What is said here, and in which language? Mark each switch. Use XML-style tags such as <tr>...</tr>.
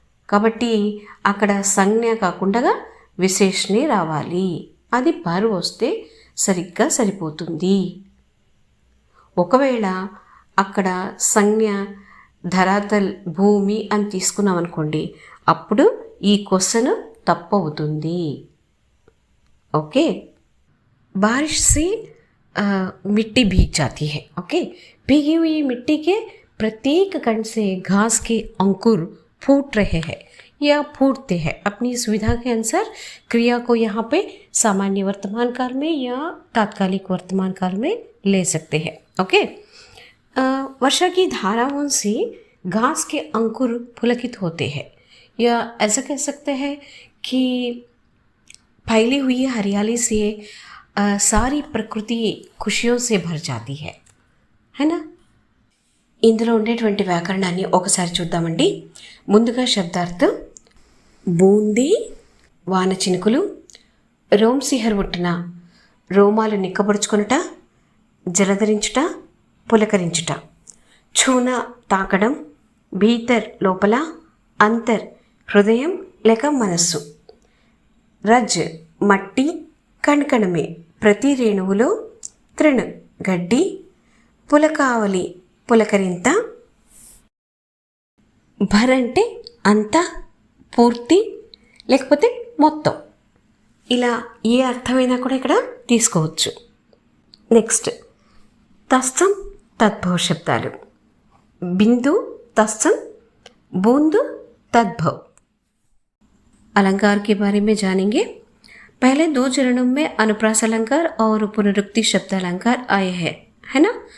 <te>కాబట్టి అక్కడ సంజ్ఞ కాకుండా విశేషణే రావాలి. అది భర్ వస్తే సరిగ్గా సరిపోతుంది. ఒకవేళ అక్కడ సంజ్ఞ ధరాతల్ భూమి అని తీసుకున్నాం అనుకోండి, అప్పుడు ఈ క్వశ్చన్ తప్పు అవుతుంది.</te> <hi>ఓకే, बारिश से मिट्टी भीग जाती है. ओके, भीगी हुई मिट्टी के प्रत्येक कण से घास के अंकुर फूट रहे हैं या फूटते हैं. अपनी सुविधा के अनुसार क्रिया को यहाँ पे सामान्य वर्तमान काल में या तात्कालिक वर्तमान काल में ले सकते हैं. ओके, वर्षा की धाराओं से घास के अंकुर पुलकित होते हैं, या ऐसा कह सकते हैं कि फैली हुई हरियाली से सारी ప్రకృతి ఖుషియో సే భర్ జాతీ హై నా.</hi> <te>ఇందులో ఉండేటువంటి వ్యాకరణాన్ని ఒకసారి చూద్దామండి. ముందుగా శబ్దార్థం: బూందీ వాన చినుకులు, రోంసిహర్ ఉట్టున రోమాలు నిక్కబడుచుకొనుట, జలధరించుట, పులకరించుట. ఛూన తాకడం, భీతర్ లోపల, అంతర్ హృదయం లేక మనస్సు. రజ్ మట్టి, కణకణమే ప్రతి రేణువులో, తృణ గడ్డి, పులకావలి పులకరింత, భర్ అంటే అంతా, పూర్తి లేకపోతే మొత్తం. ఇలా ఏ అర్థమైనా కూడా ఇక్కడ తీసుకోవచ్చు. నెక్స్ట్ తత్సం తద్భవ శబ్దాలు.</te> <hi>బిందు तत्सम बूंद तद्भव। अलंकार के बारे में जानेंगे। पहले दो चरणों में अनुप्रास अलंकार और पुनरुक्ति शब्द अलंकार आए हैं, है ना।</hi>